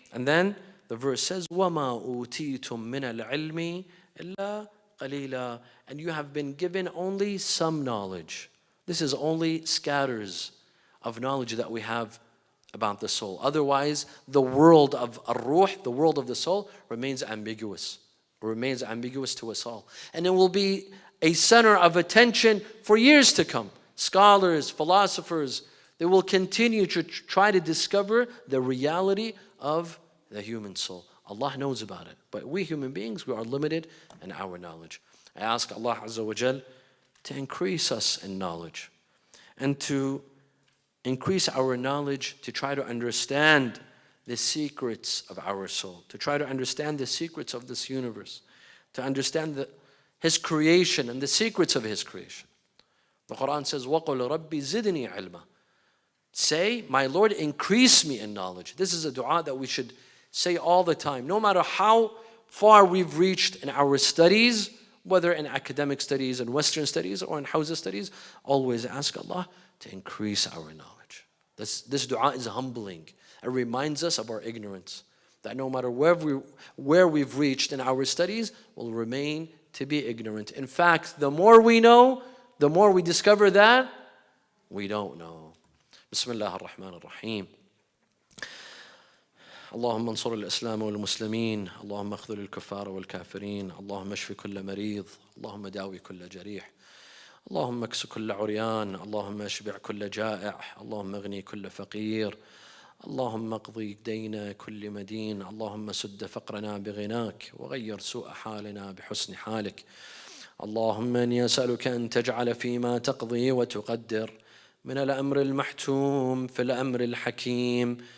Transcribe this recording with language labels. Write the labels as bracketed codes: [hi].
[en] And then the verse says, [ar] وَمَا أُوتِيتُم مِّنَ الْعِلْمِ إِلَّا قَلِيلًا. [en] And you have been given only some knowledge. This is only scatters of knowledge that we have about the soul. Otherwise, the world of ar-ruh, the world of the soul, remains ambiguous. It remains ambiguous to us all. And it will be a center of attention for years to come. Scholars, philosophers, they will continue to try to discover the reality of the human soul. Allah knows about it. But we human beings, we are limited in our knowledge. I ask Allah Azza wa Jal to increase us in knowledge and to increase our knowledge to try to understand the secrets of our soul, to try to understand the secrets of this universe, to understand His creation and the secrets of His creation. The Quran says, [ar] وَقُلْ رَبِّ زِدْنِي عِلْمًا. [en] Say, my Lord, increase me in knowledge. This is a dua that we should say all the time. No matter how far we've reached in our studies, whether in academic studies and Western studies or in Hausa studies, always ask Allah to increase our knowledge. This dua is humbling. It reminds us of our ignorance. That no matter where we've reached in our studies, we'll remain to be ignorant. In fact, the more we know, the more we discover that we don't know. Bismillah ar-Rahman ar-Rahim. [ar] اللهم انصر الإسلام والمسلمين اللهم اخذل الكفار والكافرين اللهم اشف كل مريض اللهم داوي كل جريح اللهم اكس كل عريان اللهم اشبع كل جائع اللهم اغني كل فقير اللهم اقضي دين كل مدين اللهم سد فقرنا بغناك وغير سوء حالنا بحسن حالك اللهم اني اسألك ان تجعل فيما تقضي وتقدر من الأمر المحتوم في الأمر الحكيم